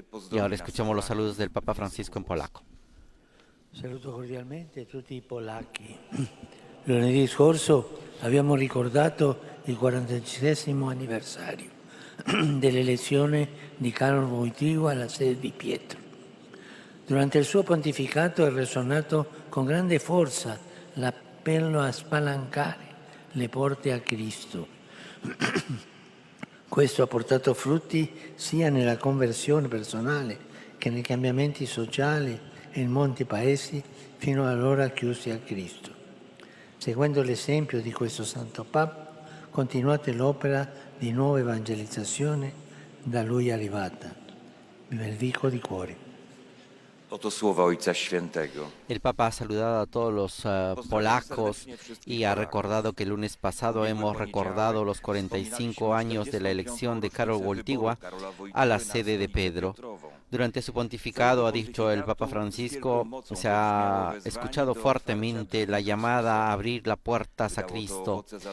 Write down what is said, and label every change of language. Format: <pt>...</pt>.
<es>Y ahora escuchamos los saludos del Papa Francisco en polaco.</es> <it>Saluto cordialmente tutti i polacchi. Lunedì scorso abbiamo ricordato il 46esimo anniversario dell'elezione di Karol Wojtyła alla sede di Pietro. Durante il suo pontificato è risuonato con grande forza l'appello a spalancare le porte a Cristo. Questo ha portato frutti sia nella conversione personale che nei cambiamenti sociali in molti paesi fino allora chiusi a Cristo. Seguendo l'esempio di questo Santo Papa, continuate l'opera di nuova evangelizzazione da lui arrivata. Vi benedico di cuore.</it> <pl>Oto słowa Ojca Świętego.</pl> <es>El Papa ha saludado a todos los polacos y ha recordado que el lunes pasado hemos recordado los 45 años de la elección de Karol Wojtyła a la sede de Pedro. Durante su pontificado, ha dicho el Papa Francisco, se ha escuchado fuertemente la llamada a abrir las puertas a Cristo.</es>